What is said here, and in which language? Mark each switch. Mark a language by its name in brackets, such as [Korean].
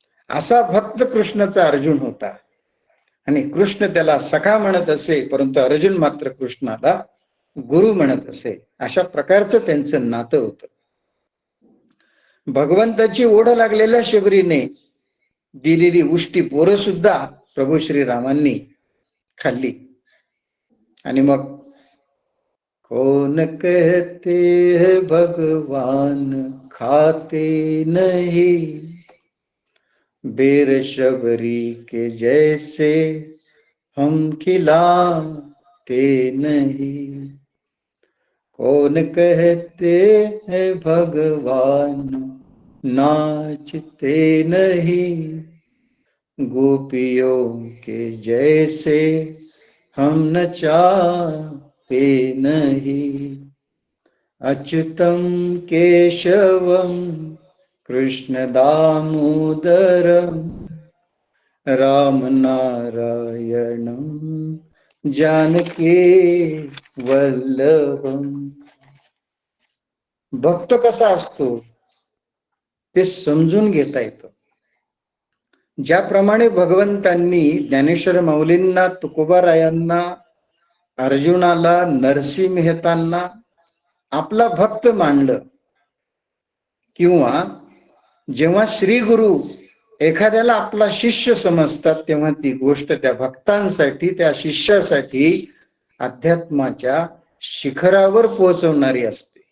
[Marathi] असा भक्त कृष्णाचा अर्जुन होता आणि कृष्ण त्याला सखा म्हणत असे, परंतु अर्जुन मात्र कृष्णाला गुरु म्हणत असे. अशा प्रकारचं त्यांचं नातं होतं. भगवंताची ओढ लागलेल्या शबरीने दिलेली उष्टी पोरं सुद्धा प्रभू श्रीरामांनी खाल्ली. आणि मग [Hindi] कौन कहते हैं भगवान खाते नहीं, बेर शबरी के जैसे हम खिलाते नहीं. कौन कहते हैं भगवान नाचते नहीं, गोपियों के जैसे हम नचाते नहीं. [Sanskrit] अच्युतम केशवम कृष्ण दामोदरम राम नारायणम जानकी वल्लभम. [Marathi] भक्त कसा असतो ते समजून घेता येतं. ज्याप्रमाणे भगवंतांनी ज्ञानेश्वर माऊलींना, तुकोबारायांना, अर्जुनाला, नरसिंह मेहतांना आपला भक्त मानलं, किंवा जेव्हा श्री गुरु एखाद्याला आपला शिष्य समजतात तेव्हा ती गोष्ट त्या भक्तांसाठी, त्या शिष्यासाठी अध्यात्माच्या शिखरावर पोहोचवणारी असते.